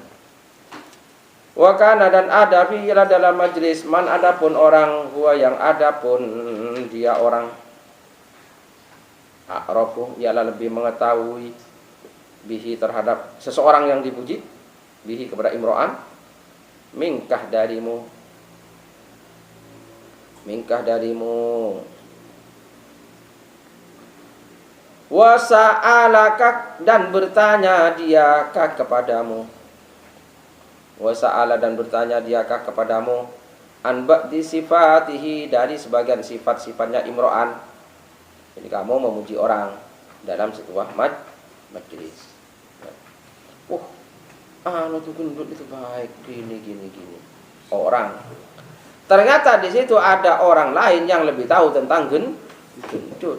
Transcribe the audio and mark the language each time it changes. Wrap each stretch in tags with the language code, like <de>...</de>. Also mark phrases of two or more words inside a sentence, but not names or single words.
<ar>وكان,</ar> <id>dan ada fi'ila dalam majlis, man adapun orang, huwa yang adapun dia orang, a'rafu, ialah lebih mengetahui, bihi terhadap seseorang yang dipuji, bihi kepada imro'an, mingkah darimu,</id> <ar>وسألك,</ar> <id>dan bertanya dia kepadamu,</id> <ar>وسأل,</ar> <id>dan bertanya dia kepadamu,</id> <ar>عن بعض صفاته,</ar> <id>dari sebagian sifat-sifatnya imro'an. Jadi kamu memuji orang dalam sebuah majlis. Tuh gendut itu baik, gini. Orang. Ternyata di situ ada orang lain yang lebih tahu tentang gendut.</id>